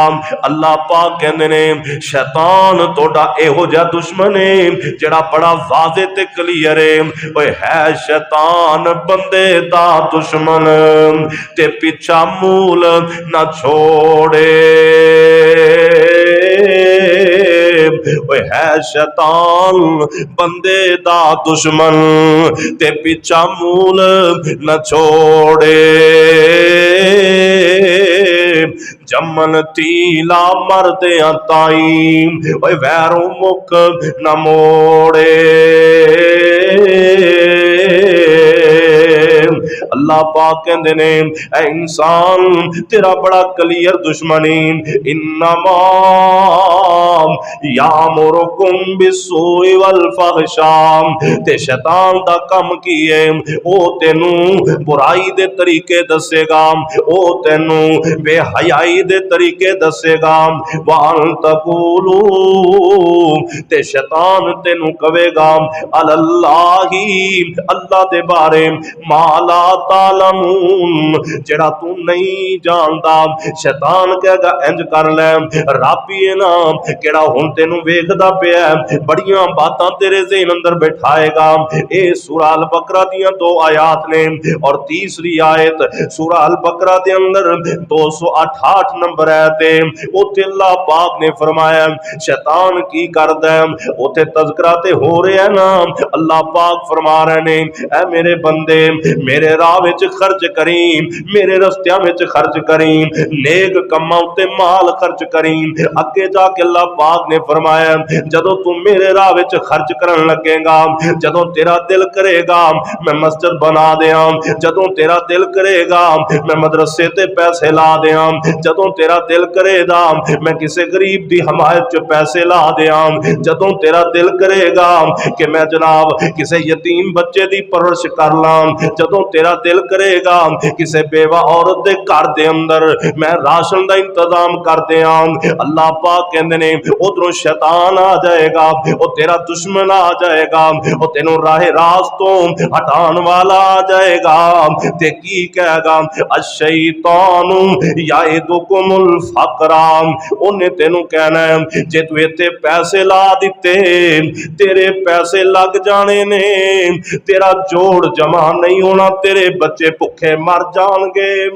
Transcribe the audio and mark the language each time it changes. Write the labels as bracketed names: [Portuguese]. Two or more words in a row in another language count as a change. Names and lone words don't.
[Punjabi] اللہ پاک کہندے نے شیطان توڑا ایہو جا دشمن ہے جڑا بڑا واضح تے کلیئر ہے، اوے ہے شیطان بندے دا دشمن تے پیچھا مول نہ چھوڑے، اوے ہے شیطان بندے دا دشمن تے پیچھا مول نہ چھوڑے، جمن تیلا مردیاں تائیں اوے ویروں مک نہ موڑے۔ اللہ پاک کہندے نے اے انسان تیرا بڑا کلیئر دشمنی، [Arabic] انما یامرکم بالسوء والفحشاء، [Punjabi] تے شیطان دا کم کی ہے او تینوں برائی دے طریقے دسے گا، او تینوں بے حیائی دے طریقے دسے گا، [Arabic] وان تقولو [Punjabi] تے شیطان تینوں کہے گا اللہ اللہ دے بارے [Arabic] ما لا تعلمون [Punjabi] جڑا تو نہیں جاندا۔ شیطان کہے گا انج کر لے رب ہی نا کیڑا ہن تینوں ویکھدا پیا ہے، بڑیاں باتاں تیرے ذہن اندر بٹھائے گا۔ اے سورہ البقرہ دیاں 2 آیات نے اور تیسری آیت سورہ البقرہ دے اندر 268 نمبر آیت ہے، اوتھے اللہ پاک نے فرمایا شیطان کی کردا ہے، اوتھے تذکرہ تے ہو رہا ہے نا، اللہ پاک فرما رہے نے اے میرے بندے میرے راہ وچ خرچ کریں، میرے رستیاں وچ خرچ کریں، نیک کماں تے مال خرچ کریں۔ اگے جا کے اللہ پاک نے فرمایا جدوں تم میرے راہ وچ خرچ کرن لگے گا، جدوں تیرا دل کرے گا میں مسجد بنا دیاں، جدوں تیرا دل کرے گا میں مدرسے تے پیسے لا دیاں، جدوں تیرا دل کرے گا میں کسے غریب دی حمایت چ پیسے لا دیاں، جدوں تیرا دل کرے گا کہ میں جناب کسے یتیم بچے دی پرورش کر لاں، جدوں تیرا دل کرے گا کسے بیوہ عورت دے گھر دے اندر میں راشن دا انتظام کر دیاں، اللہ پاک کہندے نے ادھروں شیطان آ جائے گا، او تیرا دشمن آ جائے گا، او تینوں راہ راستوں ہٹان والا آ جائے گا تے کی کہے گا [Arabic] الشیطان یعدکم الفقر، [Punjabi] انہیں تینوں کہنا ہے جے تو ایتھے پیسے لا دیتے تیرے پیسے لگ جانے نے، تیرا جوڑ جمع نہیں ہونا، تیرے بچے بھوکے مر جان گے۔